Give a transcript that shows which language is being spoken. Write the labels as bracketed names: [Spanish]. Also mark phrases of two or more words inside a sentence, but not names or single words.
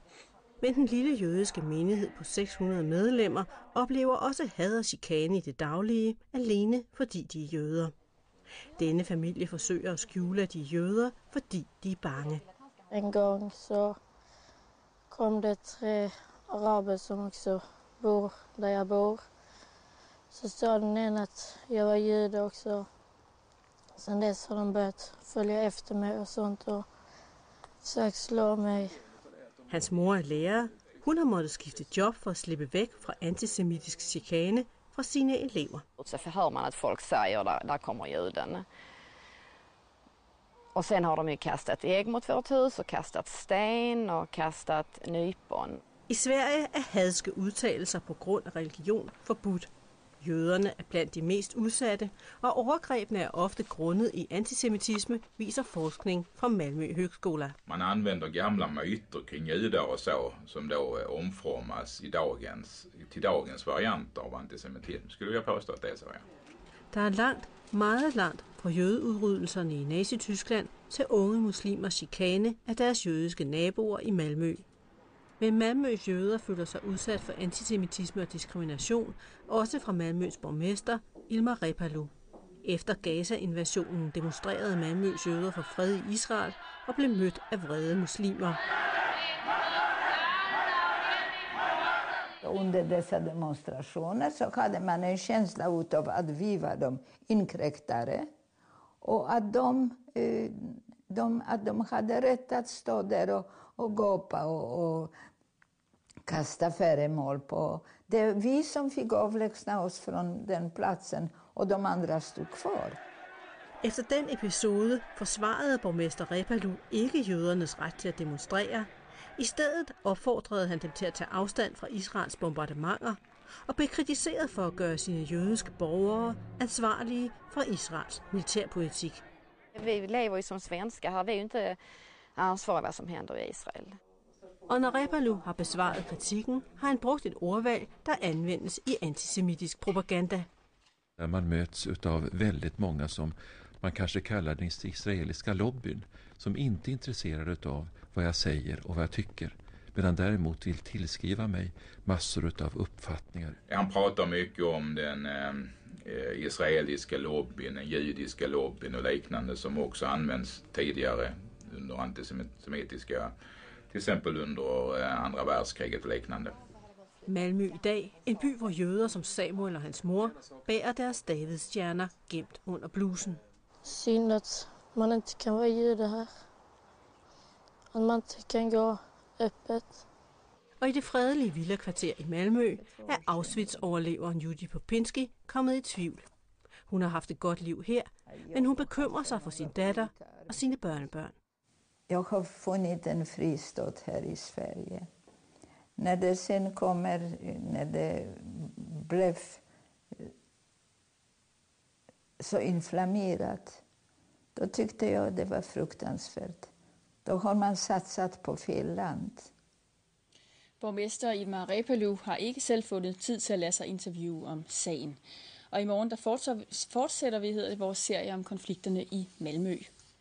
[Danish] Men den lille jødiske menighed på 600 medlemmer oplever også had og chikane i det daglige, alene fordi de er jøder. Denne familie forsøger at skjule, at de er jøder, fordi de er bange. En gang så kom det 3 araber, som også bor der jeg bor. Så sa den ene, at jeg var jøde også. [Swedish] Sen dess har de börjat följa efter mig och sånt och försökt slå mig. [Danish] Hans mor er lærer. Hun har måttet skifte job for at slippe væk fra antisemitisk chikane fra sine elever. [Swedish] Så hör man att folk säger där kommer juden. Och sen har de ju kastat ägg mot vårt hus och kastat sten och kastat nypon. [Danish] I Sverige er hadske udtalelser på grund af religion forbudt. Jøderne er blandt de mest udsatte, og overgrebene er ofte grundet i antisemitisme, viser forskning fra Malmö högskola. [Swedish] Man använder gamla myter kring judar och så, som då omformas till dagens varianter av antisemitism. Skulle jag påstå att det är så, ja. [Danish] Der er langt, meget langt fra jødeudryddelserne i Nazi-Tyskland til unge muslimers chikane af deres jødiske naboer i Malmø. Men Malmøs jøder føler sig udsat for antisemitisme og diskrimination, også fra Malmøs borgmester Ilmar Reepalu. Efter Gaza-invasionen demonstrerede Malmøs jøder for fred i Israel og blev mødt af vrede muslimer. [Swedish] Under dessa demonstrationer så hade man en känsla av att vi var de inkräktare och att de hade rätt att stå där och gapa och kasta föremål på. Det är vi som fick avlägsna oss från den platsen och de andra stod kvar. [Danish] Efter den episode forsvarede borgmester Reepalu ikke jødernes ret til at demonstrere. I stedet opfordrede han dem til at tage afstand fra Israels bombardementer og blev kritiseret for at gøre sine jødiske borgere ansvarlige for Israels militærpolitik. [Swedish] Vi lever ju som svenskar här, vi är ju inte ansvariga vad som händer i Israel. [Danish] Og når Reepalu har besvaret kritikken, har han brugt et ordvalg, der anvendes i antisemitisk propaganda. [Swedish] Man möts av väldigt många som man kanske kallar den israeliska lobbyn, som inte är intresserade av vad jag säger och vad jag tycker, medan däremot vill tillskriva mig massor av uppfattningar. Han pratar mycket om den israeliska lobbyn, den judiska lobbyn och liknande som också används tidigare under antisemitiska, till exempel under andra världskriget och liknande. [Danish] Malmø i dag, en by, hvor jøder som Samuel og hans mor bærer deres davidsstjerner gemt under blusen. [Swedish] Synd att man inte kan vara jude här. Att man inte kan gå öppet. [Danish] Og i det fredelige villakvarter i Malmø er Auschwitz-overleveren Judy Popinski kommet i tvivl. Hun har haft et godt liv her, men hun bekymrer sig for sin datter og sine børnebørn. [Swedish] Jag har funnit en fristad här i Sverige. När det sen kommer, när det blev så inflammerat, då tyckte jag det var fruktansvärt. Då har man satsat på fel land. [Danish] Borgmester Ilmar Reepalu har ikke selv fundet tid til at lade sig interviewe om sagen. Og i morgen der fortsætter vi vores serie om konflikterne i Malmø.